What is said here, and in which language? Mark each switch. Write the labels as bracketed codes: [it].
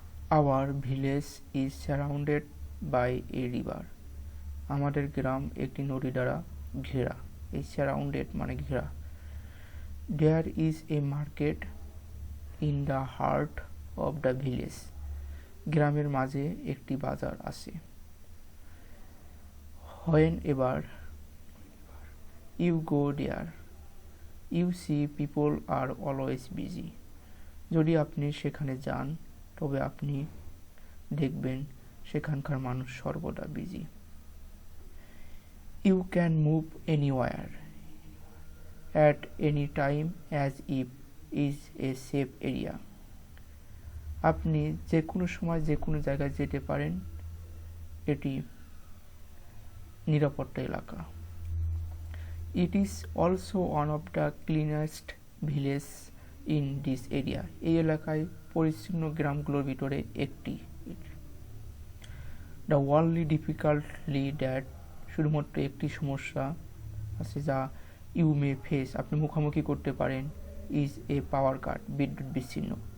[en] Our village is surrounded by a river. [bn] আমাদের গ্রাম একটি নদী দ্বারা ঘেরা। এই সারাউন্ডেড মানে ঘেরা। [en] There is a market in the heart of the village. [bn] গ্রামের মাঝে একটি বাজার আছে। [en] Whenever you go there, you see people are always busy. [bn] যদি আপনি সেখানে যান তবে আপনি দেখবেন সেখানকার মানুষ সর্বদা busy. [en] You can move anywhere at any time as if is a safe area. [bn] আপনি যে কোনো সময় যে কোনো জায়গায় যেতে পারেন, এটি নিরাপত্তা এলাকা। [en] It is also one of the cleanest villages in this area. [bn] এই এলাকায় পরিচ্ছন্ন গ্রামগুলোর ভিতরে একটি। [en] The only difficulty that [bn] শুধুমাত্র একটি সমস্যা আছে যা [en] you may face [bn] আপনি মুখোমুখি করতে পারেন [en] is a power cut [bn] বিদ্যুৎ বিচ্ছিন্ন।